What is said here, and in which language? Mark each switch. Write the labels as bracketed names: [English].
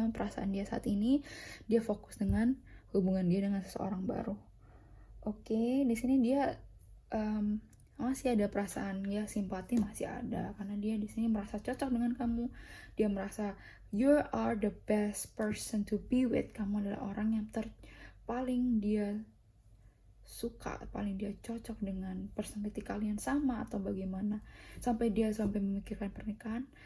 [Indonesian] Yang perasaan dia saat ini, dia fokus dengan hubungan dia dengan seseorang baru. Oke, di sini dia masih ada perasaan ya, simpati masih ada, karena dia di sini merasa cocok dengan kamu. Dia merasa [English] you are the best person to be with. [Indonesian] Kamu adalah orang yang paling dia suka, paling dia cocok dengan personality kalian, sama atau bagaimana, sampai memikirkan pernikahan.